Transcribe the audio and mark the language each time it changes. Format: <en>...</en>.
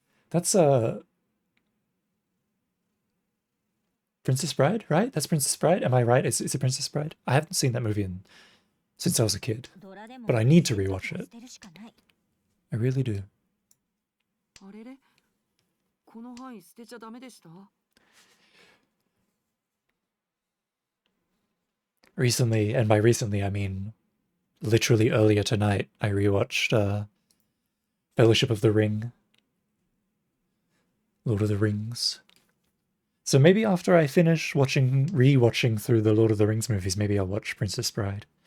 <en>That's Princess Bride, right? That's Princess Bride? Am I right? Is it Princess Bride? I haven't seen that movie since I was a kid.</en> <ja>ドラでも</ja> <en>But I need to rewatch it.</en> <ja>捨てるしかない。</ja> <en>I really do.</en> <ja>あれれこの範囲捨てちゃダメでした？</ja> <en>Recently, and by recently I mean literally earlier tonight, I rewatched Fellowship of the Ring. Lord of the Rings. So maybe after I finish rewatching through the Lord of the Rings movies, maybe I'll watch Princess Bride.</en>